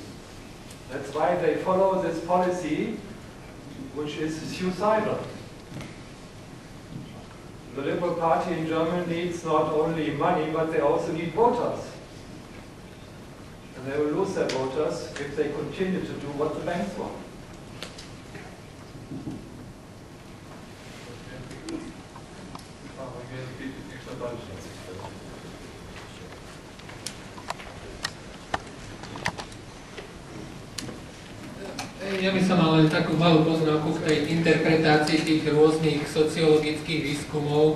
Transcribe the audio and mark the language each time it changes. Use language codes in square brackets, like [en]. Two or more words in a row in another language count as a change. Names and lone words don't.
[en] That's why they follow this policy, which is suicidal. The Liberal Party in Germany needs not only money, but they also need voters. And they will lose their voters if they continue to do what the banks want. [sk] Ja by som mal len takú malú poznámku k tej interpretácii tých rôznych sociologických výskumov.